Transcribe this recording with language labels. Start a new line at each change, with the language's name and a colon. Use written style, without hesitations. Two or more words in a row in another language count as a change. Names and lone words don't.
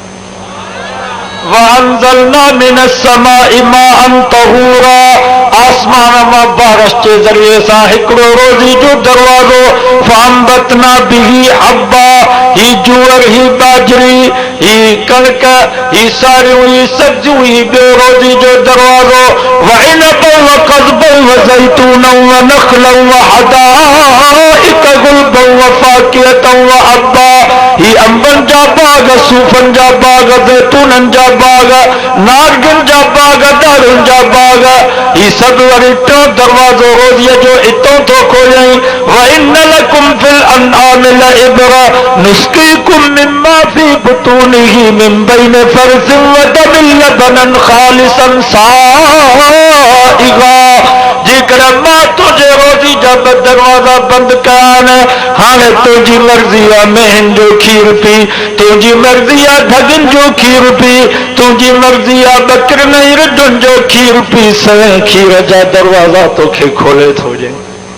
Arabic: وأنزلنا من السماء ماء طهورا
Sindhi: आसमान मां बारिश जे ज़रिए सां हिकिड़ो रोज़ी जो दरवाज़ो
Arabic: فأنبتنا به حبا
Sindhi: ही जूअर ही बाजरी ही कणक ही सारियूं ही सब्जियूं ही ॿियो रोज़ी जो दरवाज़ो
Arabic: وعنبا وقضبا وزيتونا ونخلا وحدائق غلبا وفاكهة وأبا
Sindhi: ही अंबन जा बाग सूफ़न जा बाग ज़ैतूनन जा बाग नारगिन जा बाग दारुन जा बाग ही सभु वरी टियों दरवाज़ो रोज़ीअ जो इतो थो खोलियईं
Arabic: وإن لكم في الأنعام لعبرة نسقيكم مما في بطونه من بين فرث ودم لبنا خالصا سائغا
Sindhi: जेकॾहिं मां तुंहिंजे रोज़ी जा ॿ दरवाज़ा बंदि कया आहिनि हाणे तुंहिंजी मर्ज़ी आहे मेहन जो खीर पी तुंहिंजी मर्ज़ी आहे ढगनि जो खीर पी तुंहिंजी मर्ज़ी आहे ॿकरियुनि ऐं रिढुनि जो खीर पी सवें खीर जा दरवाज़ा तोखे खोले थो ॾियईं